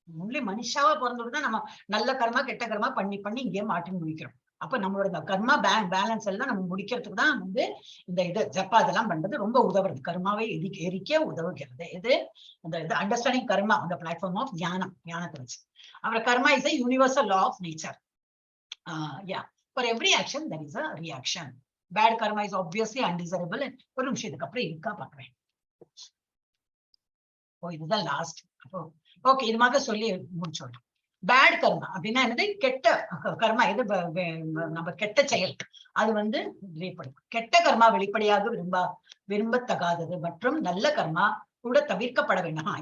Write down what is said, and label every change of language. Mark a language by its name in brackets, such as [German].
[Tamil] Only மனுஷாவா பிறந்துதான் நம்ம நல்ல கர்மா கெட்ட கர்மா பண்ணி இங்கே மாட்டி முடிக்கிறோம். அப்ப நம்மளோட கர்மா பேலன்ஸ் எல்லாம் நம்ம முடிக்கிறதுக்கு தான் வந்து இந்த இது ஜப்பா இதெல்லாம் பண்றது ரொம்ப உதவுறது, கர்மாவை எரிக்க உதவுகிறது. இது இந்த அண்டர்ஸ்டாண்டிங் கர்மா அந்த பிளாட்ஃபார்ம் ஆஃப் ஞானத்தை வச்சு. அப்புறம் [English] Karma is a universal law of nature. For every action there is a reaction. Bad karma is obviously undesirable. [Tamil] ஒரு நிமிஷம் இதுக்கு அப்புறம் இருக்கா பாக்குறேன். இதுதான் லாஸ்ட். ஓகே, இது மாதிரி சொல்லி முடிச்சோம். பேட் கர்மா அப்படின்னா என்னது? கெட்ட கர்மா, எது நம்ம கெட்ட செயல் அது வந்து கெட்ட கர்மா வெளிப்படையாக விரும்பத்தகாதது மற்றும் நல்ல கர்மா கூட தவிர்க்கப்பட வேண்டாம்.